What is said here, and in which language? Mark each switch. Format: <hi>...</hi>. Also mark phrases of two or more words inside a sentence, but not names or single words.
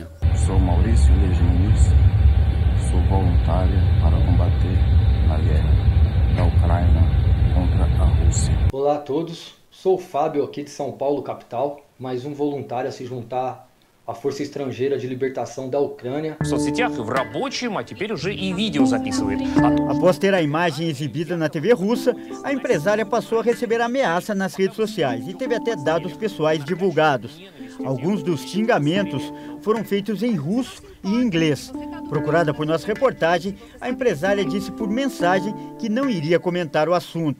<pt>Sou Maurício Leginis, sou voluntário para combater na guerra da Ucrânia contra a Rússia. Olá a todos, sou o Fábio aqui de São Paulo, capital, mais um voluntário a se juntar à Força Estrangeira de Libertação da Ucrânia.</pt> <ru>В соцсетях и в рабочем, а теперь уже и видео записывает.</ru> <pt>Após ter a imagem exibida na TV russa, a empresária passou a receber ameaça nas redes sociais e teve até dados pessoais divulgados. Alguns dos xingamentos foram feitos em russo e inglês. Procurada por nossa reportagem, a empresária disse por mensagem que não iria comentar o assunto.</pt>